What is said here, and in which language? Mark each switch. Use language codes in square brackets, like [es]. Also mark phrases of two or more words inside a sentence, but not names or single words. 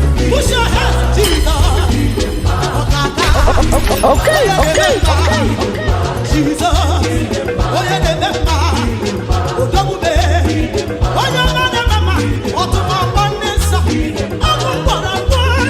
[en] Push your hands, Jesus. Okay, okay, okay. Jesus. [ig] Onye na-eme mma. Odogwube. Onye ọma na-eme mma. Ọtụtụ ọgbọ ndị nsọ. Ọgwụ mgbọrọgwụ.